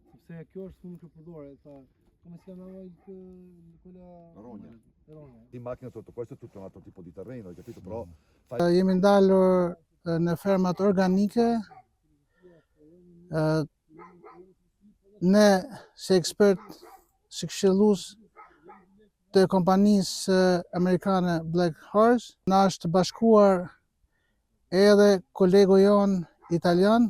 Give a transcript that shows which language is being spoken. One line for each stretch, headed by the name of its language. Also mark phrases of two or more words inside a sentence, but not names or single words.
Albanian: se kjo është shumë shpërdore,
Italian: come si chiamava quella Rogna. Rogna. In macchina tutto questo è tutto un altro tipo di terreno, hai capito? Però
Albanian: Jemi ndalur në fermat organike. Ne si ekspert, si këshillues të kompanisë amerikane Black Horse, na është bashkuar edhe kolegu jon italian.